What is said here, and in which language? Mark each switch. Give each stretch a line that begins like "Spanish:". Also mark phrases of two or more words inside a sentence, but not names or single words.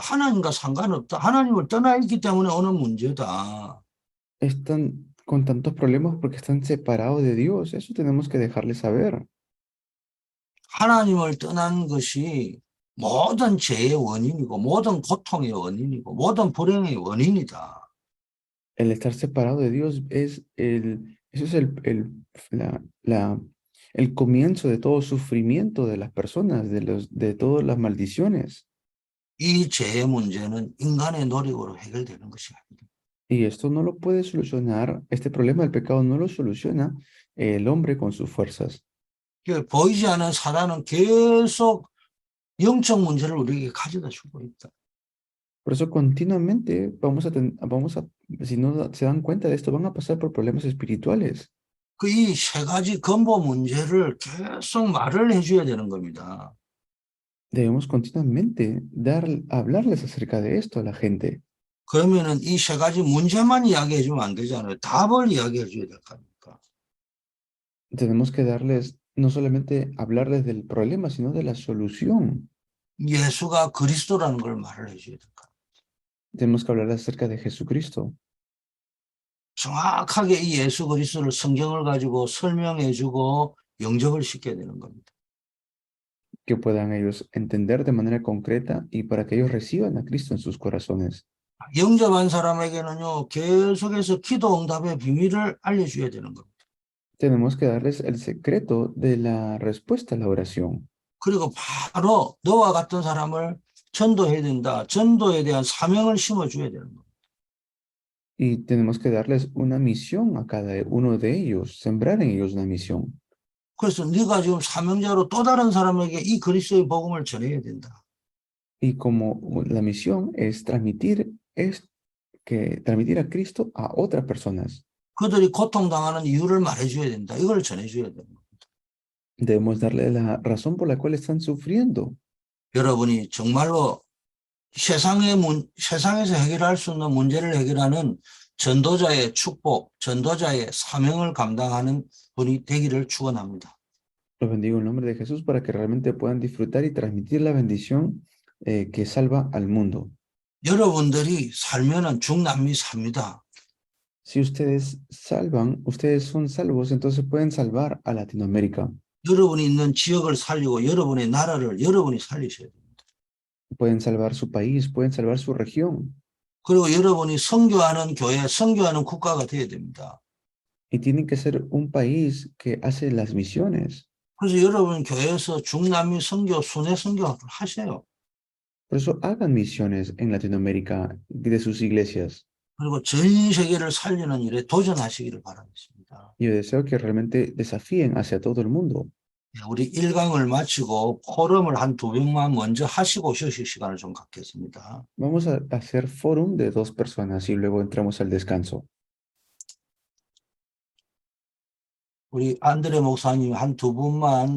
Korean: 하나님과 상관없다. 하나님을 떠나 있기 때문에 오는 문제다.
Spanish: Están con tantos problemas porque están separados de Dios. Eso tenemos que dejarles saber.
Korean: 하나님을 떠난 것이 모든 죄의 원인이고 모든 고통의 원인이고 모든 불행의 원인이다.
Spanish: El estar separado de Dios es eso es el comienzo de todo sufrimiento de las personas, de todas las maldiciones.
Korean: 이 죄의 문제는 인간의 노력으로 해결되는 것이 아니다.
Spanish: Y esto no lo puede solucionar, este problema del pecado no lo soluciona el hombre con sus fuerzas.
Korean: 보이지 않는 사단은 계속 영적 문제를 우리에게 가져다 주고 있다.
Spanish: Por eso continuamente si no se dan cuenta de esto, van a pasar por problemas espirituales.
Korean: 그 이 세 가지 근본 문제를 계속 말을 해줘야 되는 겁니다.
Spanish: Debemos continuamente hablarles acerca de esto a la gente.
Korean: 그러면은 이 세 가지 문제만 이야기해 주면 안 되잖아요. 답을 이야기해 줘야 될 거 아닙니까?
Spanish: Tenemos que no solamente hablarles del problema, sino de la solución.
Korean: 예수가 그리스도라는 걸 말을 해줘야 될 거.
Spanish: Tenemos que hablar acerca de Jesucristo.
Korean: 정확하게 이 예수 그리스도를 성경을 가지고 설명해 주고 영접을 시켜야 되는 겁니다.
Spanish: Que puedan ellos entender de manera concreta y para que ellos reciban a Cristo en sus corazones.
Korean: 영접한 사람에게는요, 계속해서 기도 응답의 비밀을 알려줘야 되는 겁니다.
Spanish: Tenemos que darles el secreto de la respuesta a la oración.
Korean: 그리고 바로 너와 같은 사람을 전도해야 된다. 전도에 대한 사명을 심어줘야 되는 겁니다.
Spanish: Y tenemos que darles una misión a cada uno de ellos, sembrar en ellos una misión.
Korean: 그래서 네가 지금 사명자로 또 다른 사람에게 이 그리스도의 복음을 전해야 된다.
Spanish: Y como la misión es transmitir a Cristo a otras personas.
Korean: 그들이 고통당하는 이유를 말해줘야 된다. 이걸 전해줘야 됩니다.
Spanish: Debemos darle la razón por la cual están sufriendo.
Korean: 여러분이 정말로 세상에서 해결할 수 없는 문제를 해결하는 전도자의 축복, 전도자의 사명을 감당하는 분이 되기를 축원합니다.
Spanish: Los bendigo en nombre de Jesús para que realmente puedan disfrutar y transmitir la bendición que salva al mundo.
Korean: 여러분들이 살면은 중남미 삽니다.
Spanish: Si ustedes son salvos, entonces pueden salvar a Latinoamérica.
Korean: 여러분이 있는 지역을 살리고 여러분의 나라를 여러분이 살리셔야 됩니다.
Spanish: Pueden salvar su país, pueden salvar su región.
Korean: 그리고 여러분이 선교하는 교회, 선교하는 국가가 되어야 됩니다.
Spanish: Y tienen que ser un país que hace las misiones.
Korean: 그래서 여러분 교회에서 중남미 선교, 순회 선교를 하세요.
Spanish: Por eso hagan misiones en Latinoamérica de sus iglesias.
Korean: 그리고 전 세계를 살리는 일에 도전하시기를 바라겠습니다.
Spanish: Yo deseo que realmente desafíen hacia todo el mundo.
Korean: 우리 1강을 마치고 포럼을 한 2명만 먼저 하시고 쉬실 시간을 좀 갖겠습니다.
Spanish: Vamos a hacer fórum de 2 personas y luego entramos al descanso.
Korean: 우리 안드레 목사님 한 2분만